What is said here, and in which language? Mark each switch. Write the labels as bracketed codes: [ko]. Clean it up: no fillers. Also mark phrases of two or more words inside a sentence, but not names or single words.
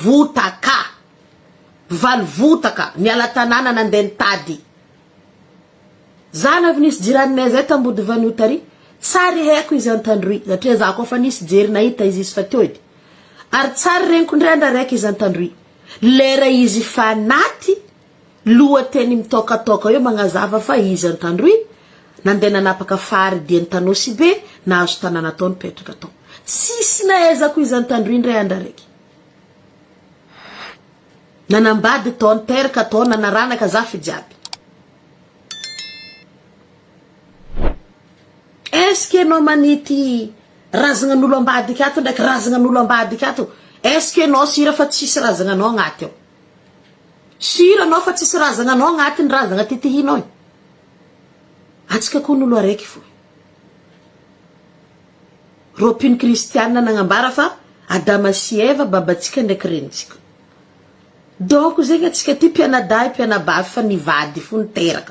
[mg] valivotaka miala tanàna nandeha nitady za navy nisy jiraninay zay tambody vanio tary tsary haiko izy antandroy satria za koa fa nisy jery nahita izy fa teo edy ary tsary regniko ndrendra raiky izy antandroy lera izy fa naty lohateny mitokatoka eo magnazava fa izy antandroy nandeha nanapaka fary diany tanosy be nahazo tanàna atao nipetraka atao tsisy naezako izy antandroy ndray andra raiky nanambady tao niteraka atao nanaranaka za fi jiaby [fr] est-ce que [mg] anao manity razanan'olo ambadiky ato ndraiky razanan'olo ambadiky ato [fr] est-ce que [mg] anao sira fa tsisy razananao agnaty ao sira anao fa tsisy razananao agnaty ny razana titihinao atsika koa n'olo araiky fo ropiny kristianina nagnambara fa adama sy eva babatsika ndraiky renitsika donc zegny atsika ty mpianaday mpianabavy fa nivady fo niteraka